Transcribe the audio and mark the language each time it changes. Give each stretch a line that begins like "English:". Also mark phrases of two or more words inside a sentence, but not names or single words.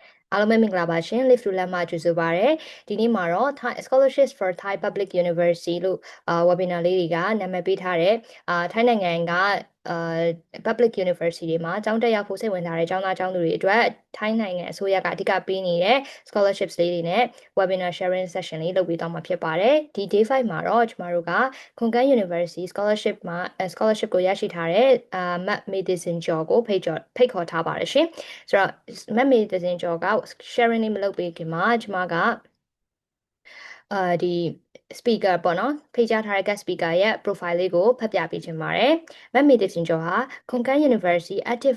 Burmese: အားလုံးပဲမင်္ဂလာပါရှင် Live to Learn မှာကြိုဆိုပါရစေဒီနေ့မှာတော့ Thai Scholarships for Thai
English: Public University
Burmese: လို့webinar လေးတွေကနာမည်ပေးထားတဲ့ထိုင်းနိုင်ငံကpublic university တွေမှာကျောင်းတက်ရောက်ဖို့စိတ်ဝင်စားတဲ့ကျောင်းသားကျောင်းသူတွေအတွက်ထိုင်းနိုင်ငံအစိုးရကအဓိကပေးနေတဲ့ scholarships လေးတွေနဲ့
English: webinar sharing session
Burmese: လေးလုပ်ပေးသွားမှာဖြစ်ပါတယ်ဒီ day 5မှာတော့ကျမတို့က Khon Kaen University scholarship မှာ scholarship ကိုရရှိထားတဲ့မတ်မေဒီစင်ကျော်ကိုဖိတ်ခေါ်ထားပါတယ်ရှင်ဆိုတော့မတ်မေဒီစင်ကျော်က sharing လေးမလုပ်ပေးခင်မှာကျမကဒီ speaker ပေါ့နော်ဖိတ်ကြားထားတဲ့
English: guest speaker
Burmese: ရဲ့ profile လေးကိုဖတ်ပြပေးချင်ပါတယ်မတ်မေဒီစင်ကျော်ဟာ Khon Kaen University Active